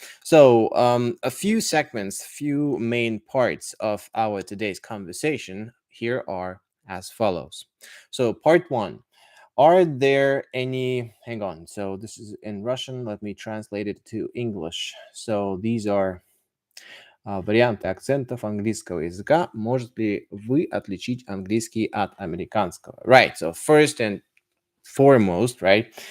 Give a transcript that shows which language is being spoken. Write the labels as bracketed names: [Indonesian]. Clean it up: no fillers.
[English] So, a few segments, few main parts of our today's conversation here are as follows. So, part one. Are there any, hang on, so this is in Russian, let me translate it to English. So these are [Russian] варианты акцентов английского языка. Может ли вы отличить английский от американского? [English] Right. So first and foremost, right?